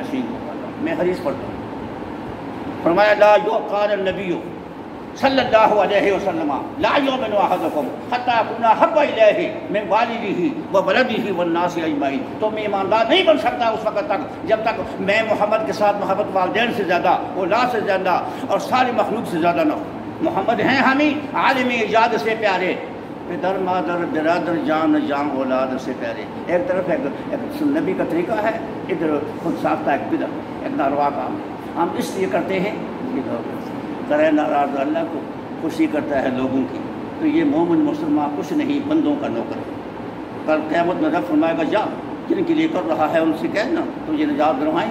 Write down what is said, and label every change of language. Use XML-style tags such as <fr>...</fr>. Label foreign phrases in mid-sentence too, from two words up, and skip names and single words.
<ur>میں حدیث پڑھتا ہوں، فرمایا</ur> <ar>لا قال النبی صلی اللہ علیہ وسلم لا یؤمن احدکم حتی یکون احب الیہ من والدہ وولدہ والناس اجمعین،</ar> <ur>تو میں ایماندار نہیں بن سکتا اس وقت تک جب تک میں محمد کے ساتھ محبت والدین سے زیادہ، اولاد سے زیادہ اور ساری مخلوق سے زیادہ نہ ہوں۔ محمد ہیں ہمیں عالم ایجاد سے پیارے، پدر مادر برادر جان جان اولاد سے پہلے. ایک طرف ایک نبی کا طریقہ ہے، ادھر خود ساختہ ایک بدعت، ایک ناروا کام ہے. ہم اس لیے کرتے ہیں کہ کرے ناراض اللہ کو خوشی کرتا ہے لوگوں کی. تو یہ مومن مسلمان کچھ نہیں، بندوں کا نوکر ہے. کل قیامت میں رب فرمائے گا جا جن کے لیے کر رہا ہے ان سے کہنا تجھے نجات دلوائیں.</ur>